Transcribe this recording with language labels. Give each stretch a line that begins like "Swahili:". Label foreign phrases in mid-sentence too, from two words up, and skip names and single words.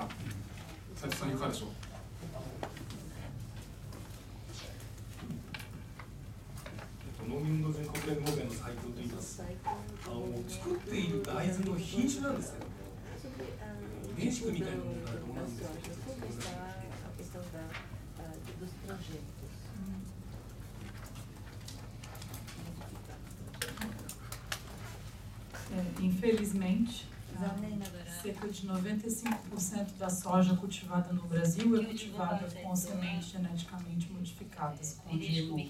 Japanese: 斉藤さんいかがでしょう。農民の全国連合会の斉藤といいます。作っている大豆の品種なんですけど、遺伝子組みたいなものがあると思うんですけど、
Portuguese: Infelizmente, cerca de 95% da soja cultivada no Brasil é cultivada com sementes geneticamente modificadas, com GMO.